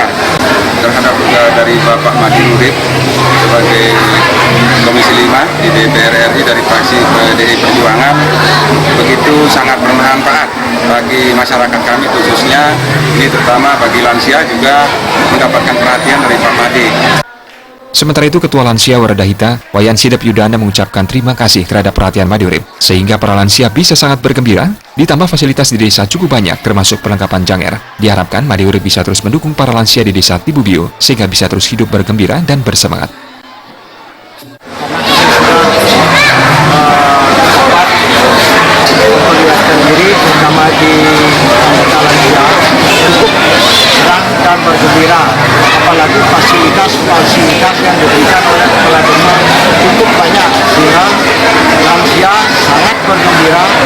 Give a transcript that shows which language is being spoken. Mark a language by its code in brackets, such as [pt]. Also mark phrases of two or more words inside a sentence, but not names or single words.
[id] Terhadap juga dari Bapak Made Urip sebagai Komisi 5 di DPR RI dari fraksi PDI Perjuangan begitu sangat bermanfaat bagi masyarakat kami, khususnya ini terutama bagi lansia juga mendapatkan perhatian dari Pak Made. Sementara itu, Ketua Lansia Werdahita, Wayan Sidap Yudana mengucapkan terima kasih terhadap perhatian Made Urip, sehingga para lansia bisa sangat bergembira, ditambah fasilitas di desa cukup banyak termasuk perlengkapan janger. Diharapkan Made Urip bisa terus mendukung para lansia di Desa Tibubiu, sehingga bisa terus hidup bergembira dan bersemangat. Sendiri terutama di anggota lansia cukup senang dan bergembira, apalagi fasilitas yang diberikan oleh kepala desa cukup banyak sehingga lansia sangat bergembira